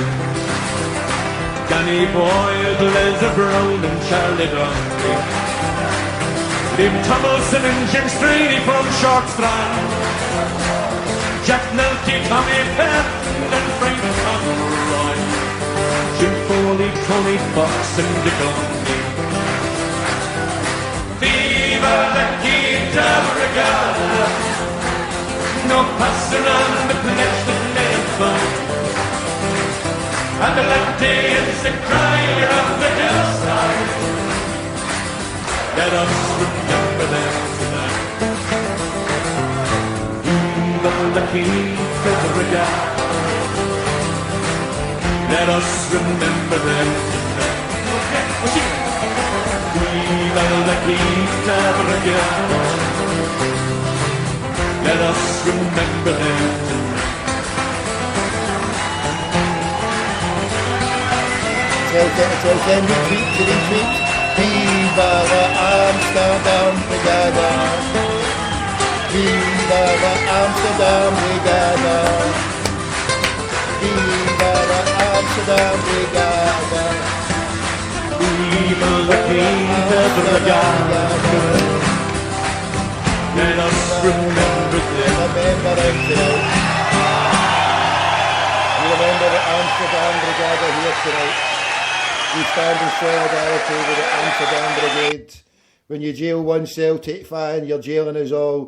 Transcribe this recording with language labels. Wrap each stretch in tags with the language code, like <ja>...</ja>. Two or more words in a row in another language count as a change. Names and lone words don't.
<en>Danny Boyle, Leslie Brown and Charlie Dundee, Liam Tomlinson and Jim Strady from Short Strand, Jack Nelty, Tommy Patton and Frank Conroy, Jim Foley, Tony Fox and Dick O'Neill.</en> <es>Viva la Quinta Brigada,</es> <en>no passer on the pledge that made him fight. Adelante is the crier of the hillside. Let us remember them tonight.</en> <es>Viva la Quinta Brigada,</es> <en>let us remember them tonight.</en> <es>Viva la Quinta Brigada,</es> <en>let us remember them tonight. Tell 10, retweet.</en> <es>Viva la Amsterdam Brigada, viva la Amsterdam Brigada, viva la Amsterdam Brigada, Viva la Quinta Brigada,</es> <en>let us remember them. Remember them tonight. We remember the Amsterdam Brigada here tonight. We stand in solidarity with the Amsterdam Brigade. When you jail one Celtic fan, you're jailing us all.</en>